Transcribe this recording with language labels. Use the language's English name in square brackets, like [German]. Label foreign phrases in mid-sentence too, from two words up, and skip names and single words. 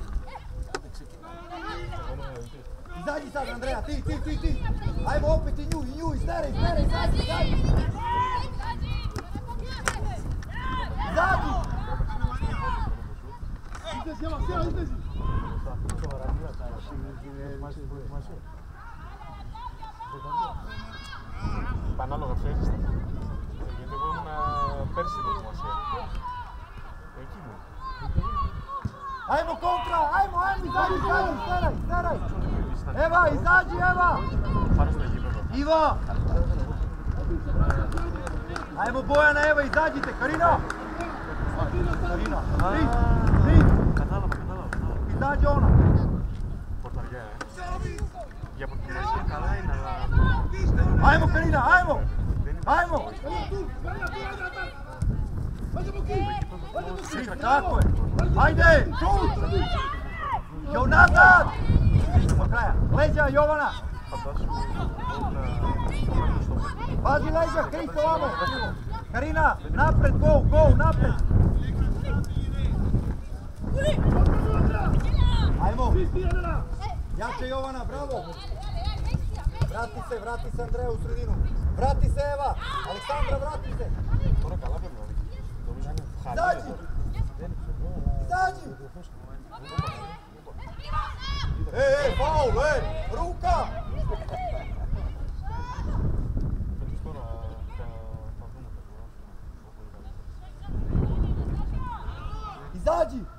[Serbian] Izađi sad Andreja, ti! Ajmo opet i nju, izađi! Izađi! Izlezi, Eva, sjela, izlezi! [Greek] Ανάλογα ξέρεις. Γιατί εγώ ήμουν πέρσι στην προετοιμασία. Εκεί ήμουν. [Serbian] Ajmo kontra, ajmo, izađi, staraj! Eva, izađi, Eva! [Greek] Πάνω στο γήπεδο. [Serbian] Iva! Ajmo Bojana, Eva, izađite, Karina! Tri! [Greek] Κατάλαβα. [Serbian] Izađi ona! [Greek] Πορταριά, Για προετοιμασία καλά είναι, αλλά... [Serbian] Ajmo Karina, ajmo! Ajmo! Tako je! Ajde! Šut! Jo nazad! Do kraja! Leđa Jovana! Pazi leđa, Kristo ovamo! Karina, napred, go, napred! Ajmo! Jače Jovana, bravo! Vrati se Andreja u sredinu! Vrati se Eva! Aleksandra, vrati se! [Greek] Τώρα καλά περνάει. Νομίζω είναι [Serbian] Izađi! Faul, ruka! Izađi!